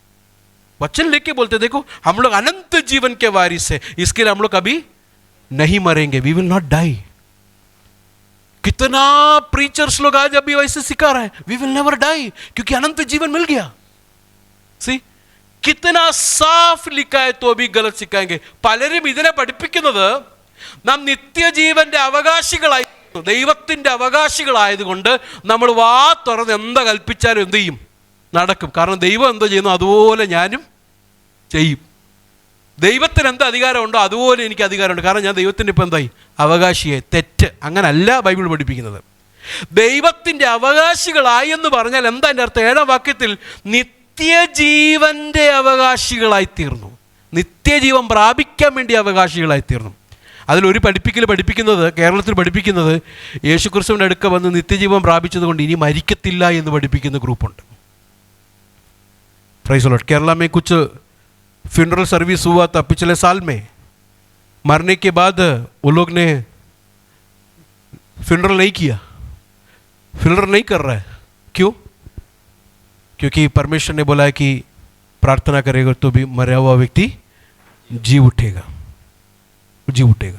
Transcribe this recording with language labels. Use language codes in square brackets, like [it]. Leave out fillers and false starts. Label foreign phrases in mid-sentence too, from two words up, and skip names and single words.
[hi] वचन लेके बोलते देखो हम लोग अनंत जीवन के वारिस है, इसके लिए हम लोग कभी नहीं मरेंगे, [en] we will not die. [hi] कितना प्रीचर्स लोग आज अभी वैसे सिखा रहा है, [en] we will never die, [hi] क्योंकि अनंत जीवन मिल गया. सी कितना साफ लिखा है तो भी गलत सिखाएंगे. [ml] പലരും ഇതിനെ പഠിപ്പിക്കുന്നത് നാം നിത്യജീവന്റെ അവകാശികളായി ദൈവത്തിൻ്റെ അവകാശികളായതുകൊണ്ട് നമ്മൾ വാ തുറന്ന് എന്താ കൽപ്പിച്ചാലും എന്ത് ചെയ്യും? നടക്കും. കാരണം ദൈവം എന്തോ ചെയ്യുന്നു അതുപോലെ ഞാനും ചെയ്യും. ദൈവത്തിന് എന്ത് അധികാരമുണ്ടോ അതുപോലെ എനിക്ക് അധികാരമുണ്ട്. കാരണം ഞാൻ ദൈവത്തിൻ്റെ ഇപ്പം എന്തായി? അവകാശിയെ. തെറ്റ്. അങ്ങനല്ല ബൈബിൾ പഠിപ്പിക്കുന്നത്. ദൈവത്തിൻ്റെ അവകാശികളായി എന്ന് പറഞ്ഞാൽ എന്താ എൻ്റെ അർത്ഥം? 7-ാം വാക്യത്തിൽ നിത്യജീവൻ്റെ അവകാശികളായിത്തീർന്നു. നിത്യജീവൻ പ്രാപിക്കാൻ വേണ്ടി അവകാശികളായിത്തീർന്നു. അതിലൊരു പഠിപ്പിക്കുന്നത് കേരളത്തിൽ പഠിപ്പിക്കുന്നത് യേശുക്രിസ്തുവിൻ്റെ അടുക്ക വന്ന് നിത്യജീവൻ പ്രാപിച്ചത് കൊണ്ട് ഇനി മരിക്കത്തില്ല എന്ന് പഠിപ്പിക്കുന്ന ഗ്രൂപ്പുണ്ട്. [en] praise the Lord. [hi] केरला में कुछ फ्यूनरल सर्विस हुआ था पिछले साल में। मरने के बाद वो लोग ने फ्यूनरल नहीं किया, फ्यूनरल नहीं कर रहा है। क्यों? क्योंकि परमेश्वर ने बोला है कि प्रार्थना करेगा तो भी मरा हुआ व्यक्ति जी उठेगा, जी उठेगा।